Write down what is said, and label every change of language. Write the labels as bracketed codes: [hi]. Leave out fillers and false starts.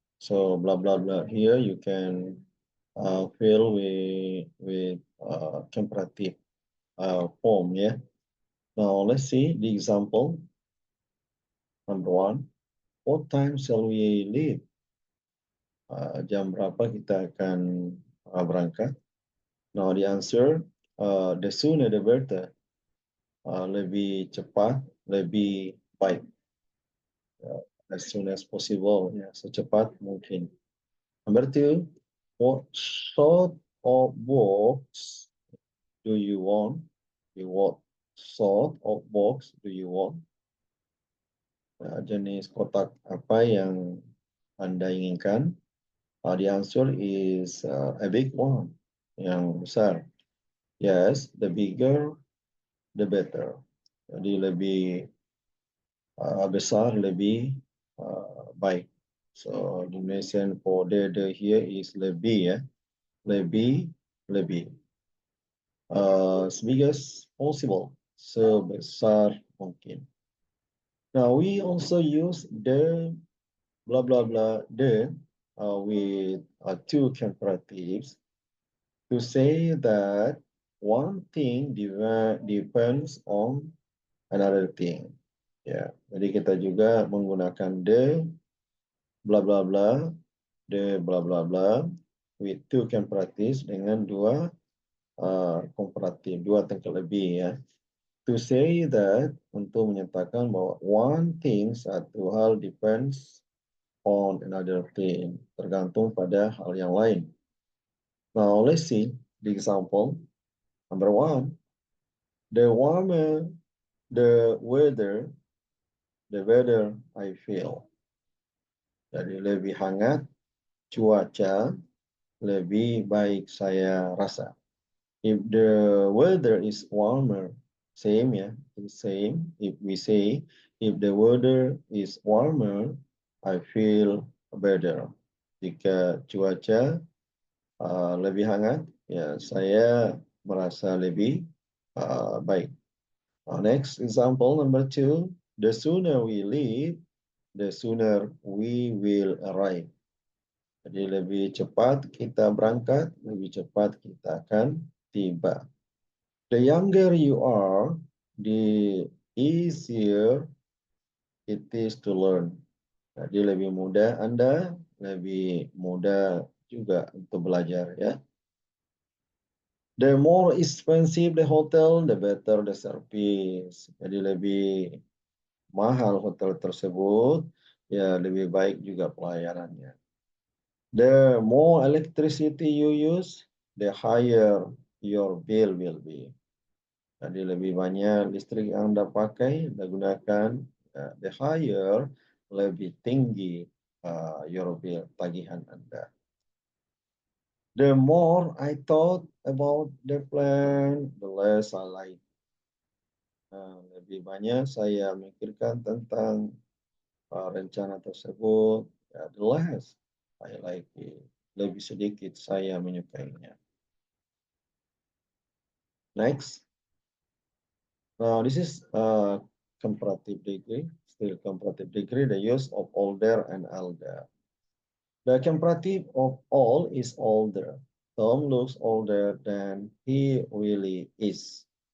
[en] So blah, blah, blah. Here you can fill with comparative form, yeah. Now let's see the example. Number one, what time shall we leave? [id] Jam berapa kita akan berangkat? [en] Now the answer, the sooner the better. [id] Lebih cepat, lebih baik. [en] As soon as possible, ya, [id] secepat mungkin. [en] Number two, what sort of box do you want? What sort of box do you want? [id] Jenis kotak apa yang Anda inginkan? [en] The answer is a big one, [id] yang besar. [en] Yes, the bigger, the better. [id] Jadi lebih besar, lebih baik. [en] So the Indonesian for the here is lebih, ya. [id] Lebih, lebih. [en] As big as possible, [id] sebesar mungkin. [en] Now we also use the blah blah blah the with two comparatives to say that one thing depends on another thing. [id] Ya, jadi kita juga menggunakan [en] the blah blah blah, the blah blah blah with two comparatives [id] dengan dua komparatif, dua tingkat lebih, ya. [en] To say that, [id] untuk menyatakan bahwa [en] one thing, [id] satu hal, [en] depends on another thing, [id] tergantung pada hal yang lain. [en] Now let's see the example. Number one, the warmer the weather, the better I feel. [id] Jadi lebih hangat cuaca, lebih baik saya rasa. [en] If the weather is warmer, same, ya, same. If we say, if the weather is warmer, I feel better. [id] Jika cuaca lebih hangat, ya saya merasa lebih baik. [en] Next example, number two, the sooner we leave, the sooner we will arrive. [id] Jadi lebih cepat kita berangkat, lebih cepat kita akan tiba. [en] The younger you are, the easier it is to learn. [id] Jadi lebih mudah Anda, lebih mudah juga untuk belajar, ya. [en] The more expensive the hotel, the better the service. [id] Jadi lebih mahal hotel tersebut, ya lebih baik juga pelayanannya. [en] The more electricity you use, the higher your bill will be. [id] Jadi lebih banyak listrik yang Anda pakai, Anda gunakan, [en] the higher, [id] lebih tinggi [en] your bill, [id] tagihan Anda. [en] The more I thought about the plan, the less I like. [id] Lebih banyak saya memikirkan tentang rencana tersebut, [en] the less I like it. [id] Lebih sedikit saya menyukainya. [en] Next. Now this is comparative degree, still comparative degree, the use of older and elder. The comparative of all is older. Tom looks older than he really is.